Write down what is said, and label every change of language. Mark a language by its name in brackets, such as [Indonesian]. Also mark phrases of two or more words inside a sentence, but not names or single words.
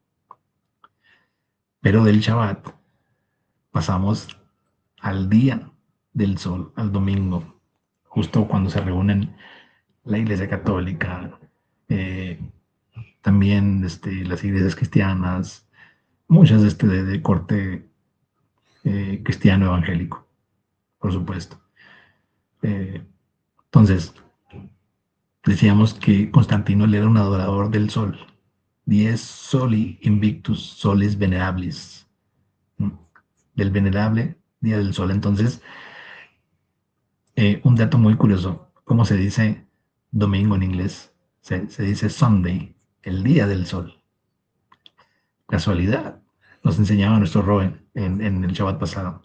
[Spanish] Pero del Shabbat pasamos al día del sol, al domingo, justo cuando se reúnen la Iglesia Católica, eh, también las iglesias cristianas, muchas de corte cristiano evangélico, por supuesto. Entonces, decíamos que Constantino era un adorador del sol. [Latin] Dies soli invictus solis venerabilis. [Spanish] Del venerable día del sol. Entonces, un dato muy curioso, ¿cómo se dice domingo en inglés? Se dice Sunday, el día del sol. Casualidad, nos enseñaba nuestro Roe en el Shabbat pasado.